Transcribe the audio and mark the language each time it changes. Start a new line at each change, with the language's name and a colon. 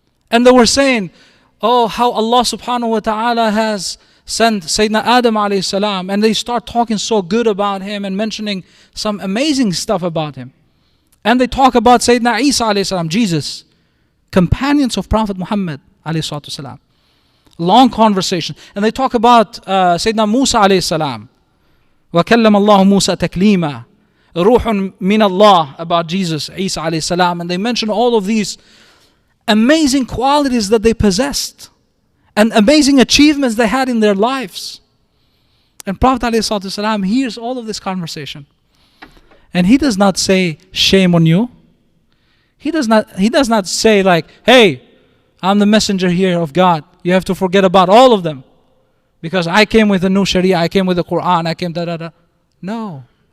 English: And they were saying, oh, how Allah subhanahu wa ta'ala has sent Sayyidina Adam alayhi salam, and they start talking so good about him and mentioning some amazing stuff about him. And they talk about Sayyidina Isa alayhi salam, Jesus, companions of Prophet Muhammad alayhi salam. Long conversation. And they talk about Sayyidina Musa alayhi salam.
Arabic: وَكَلَّمَ اللَّهُ مُوسَى تَكْلِيمًا رُوحٌ مِّنَ اللَّهِ,
English: about Jesus, Isa alayhi salam. And they mention all of these amazing qualities that they possessed and amazing achievements they had in their lives. And Prophet ﷺ hears all of this conversation, and he does not say, shame on you. He does not say like, hey, I'm the messenger here of God, you have to forget about all of them because I came with a new Sharia, I came with the Quran, I came da. No.